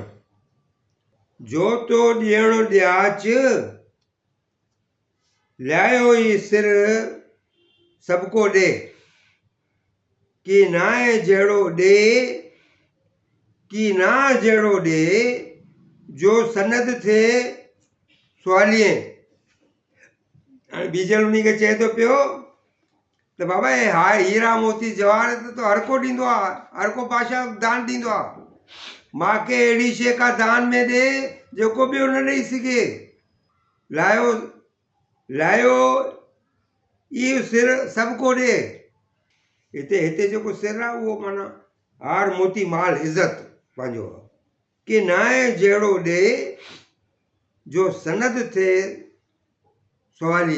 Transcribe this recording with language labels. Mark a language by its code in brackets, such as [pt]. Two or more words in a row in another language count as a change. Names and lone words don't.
[sd] जो तो ॾियणो ॾियाच, लियायो ई सिर सबको ॾे, की नाहे जहिड़ो ॾे, की ना जहिड़ो ॾे, जो सनद थिए सवालीअ। हाणे बीजल उन खे चए थो पियो त बाबा हे हाय हीरा मोती जवाहर त हर को ॾींदो आहे, हर को बादशाह दान ॾींदो आहे, मूंखे अहिड़ी शइ का दान में ॾे जेको ॿियो न ॾेई सघे। लायो इहो सिर सबको ॾे। हिते जेको सिर आहे उहो माना हार मोती माल इज़त पंहिंजो आहे, की नाहे जहिड़ो ॾे, जो सनद थिए सवालीअ।